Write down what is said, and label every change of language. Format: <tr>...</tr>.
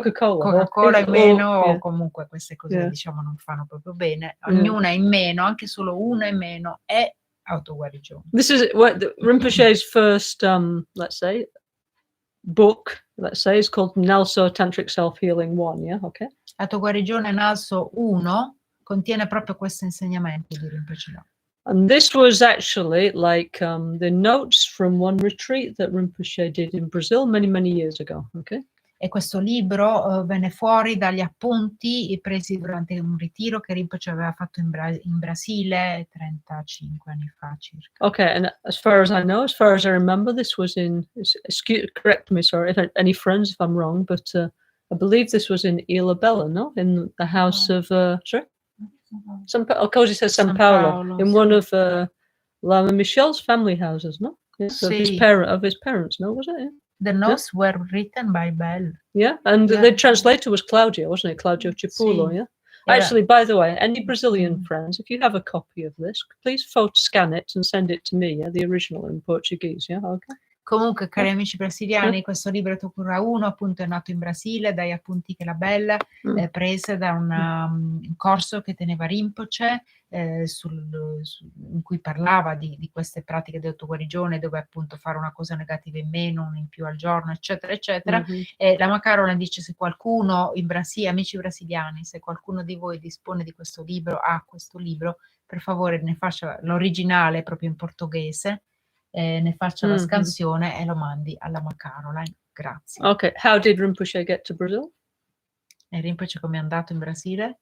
<it>Coca-Cola in meno, o comunque queste cose diciamo non fanno proprio bene, ognuna in meno, anche solo una in meno è autoguarigione.</it> <en>This is what Rinpoche's first, let's say, book, let's say, is called Nalso Tantric Self-Healing 1, yeah, okay?</en> <it>Autoguarigione Nalso 1 contiene proprio questo insegnamento di Rinpoche.</it> <en>And this was actually like the notes from one retreat that Rinpoche did in Brazil many years ago, okay?</en> <it>E questo libro venne fuori dagli appunti presi durante un ritiro che Rinpoche aveva fatto in Brasile 35 anni fa circa.</it> <en>Okay, and as far as I know, as far as I remember, this was in, correct me, sorry, if any friends if I'm wrong, but I believe this was in Ilhabella, no? In the house of, sorry? Cosi says San Paolo, in one of Lama Michel's family houses, no? Yes, of his parents, no, was it? Yeah. The notes were written by Bell. Yeah, and the translator was Claudio, wasn't it? Claudio Cipulo, yeah? Actually, by the way, any Brazilian friends, if you have a copy of this, please scan it and send it to me, yeah? The original in Portuguese, yeah? Okay.</en> <it>Comunque, cari amici brasiliani, questo libro Tokura 1 appunto è nato in Brasile dagli appunti che la Bella prese da un corso che teneva Rinpoche in cui parlava di queste pratiche di autoguarigione, dove appunto fare una cosa negativa in meno, una in più al giorno, eccetera, eccetera. E Lama Caroline dice: se qualcuno in Brasile, amici brasiliani, se qualcuno di voi dispone di questo libro, questo libro, per favore ne faccia l'originale proprio in portoghese, ne faccia la scansione e lo mandi alla Lama Caroline. Grazie.</it> <en>Okay, how did Rinpoche get to Brazil?</en> <it>E Rinpoche come è andato in Brasile?</it>